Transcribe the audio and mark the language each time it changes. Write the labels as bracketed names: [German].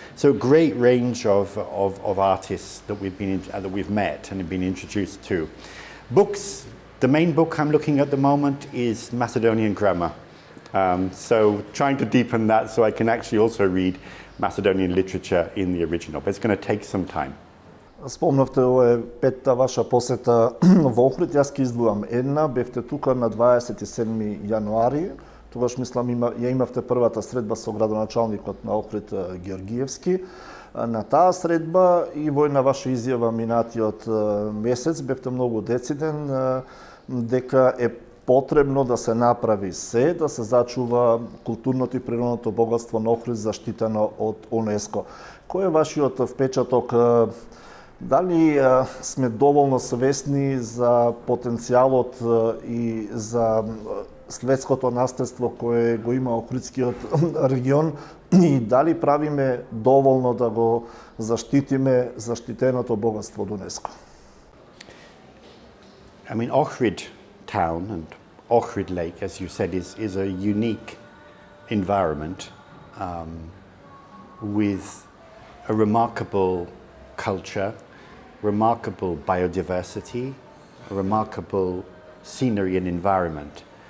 [English] So a great range of artists that we've met and have been introduced to. Books, the main book I'm looking at the moment is Macedonian grammar. So trying to deepen that so I can actually also read Macedonian literature in the original, but it's going to take some time. [Macedonian] Спомнавте, ова е 5-та ваша посета во Охрид. Јас ќе издвојам една. Бевте тука на 27 јануари. Тогаш мислам ја имавте првата средба со градоначалникот на Охрид Георгиевски. На таа средба и во една ваша изјава минатиот месец бевте многу дециден дека е потребно да се направи се, да се зачува културното и природното богатство на Охрид заштитено од УНЕСКО. Кој е вашиот впечаток? Дали сме доволно свесни за потенцијалот и за светското наследство кое го има Охридскиот регион и дали правиме доволно да го заштитиме заштитеното богатство од УНЕСКО? [English] I mean, Охрид town and Охрид Lake, as you said, is a unique environment with a remarkable culture, remarkable biodiversity, a remarkable scenery and environment.